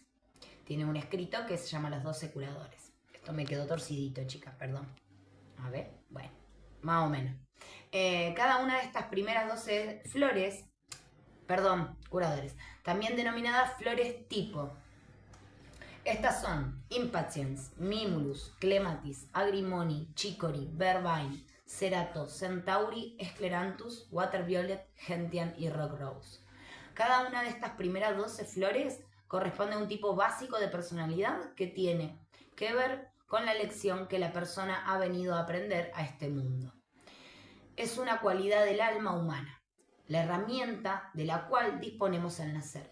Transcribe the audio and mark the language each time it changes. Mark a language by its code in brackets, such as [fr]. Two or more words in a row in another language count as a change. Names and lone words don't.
[es] Tiene un escrito que se llama Los 12 curadores. Esto me quedó torcidito, chicas, perdón. A ver, bueno, más o menos. Cada una de estas primeras 12 flores, curadores, también denominadas flores tipo. Estas son Impatiens, Mimulus, Clematis, Agrimoni, Chicory, Vervain, Cerato, Centauri, Scleranthus, Water Violet, Gentian y Rock Rose. Cada una de estas primeras 12 flores corresponde a un tipo básico de personalidad que tiene que ver con la lección que la persona ha venido a aprender a este mundo. Es una cualidad del alma humana, la herramienta de la cual disponemos al nacer.